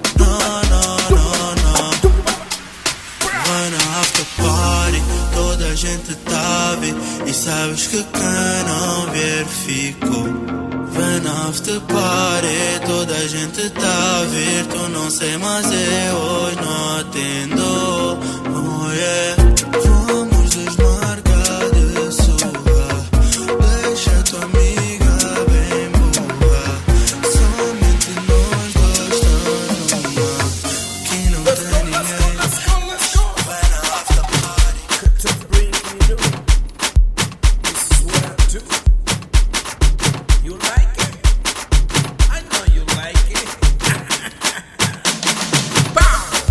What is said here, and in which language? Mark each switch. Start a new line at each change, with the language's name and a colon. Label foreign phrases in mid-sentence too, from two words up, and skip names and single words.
Portuguese: Vai na
English: after party,
Portuguese: toda a gente gente tá a ver. E sabes que quem não ver ficou. Vem na
English: after party,
Portuguese: toda a gente tá a ver. Tu não sei, mas eu hoje não atendo.
English: Oh yeah.
Portuguese: Vamos desmarcar de surra. Deixa tua amiga bem boa. Somente nós dois tá numa. Que não tem ninguém. Vem na
English: after party. Katabrinka, you know. This is what I do. You like it? I know you like it. Bow!